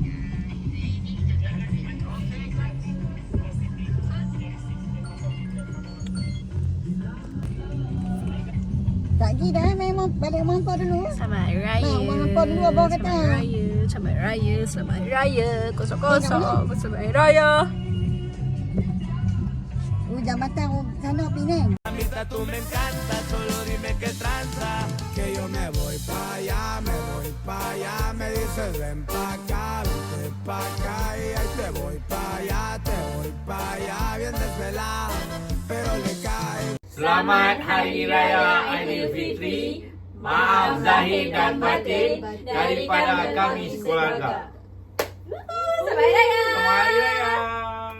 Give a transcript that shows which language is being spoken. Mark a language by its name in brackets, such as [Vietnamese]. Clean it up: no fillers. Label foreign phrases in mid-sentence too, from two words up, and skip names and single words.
[Malay] Tak pergi dah, memang balik rumah kau dulu. Selamat Raya. Mak, rumah kau dulu abang kata. Selamat Raya. Selamat Raya. Selamat Raya. Kosong-kosong. Selamat Raya. Jambatan sana Penang. [Spanish] Tú me encanta, solo dime qué tranza. Que yo me voy pa' allá, me dices ven pa' acá, vente pa' acá y ahí te voy pa' allá, bien desvelado, pero le cae. [Malay] Selamat Hari Raya Aidilfitri. Maaf zahir dan batin daripada kami sekeluarga. Selamat Raya. Selamat Hari Raya.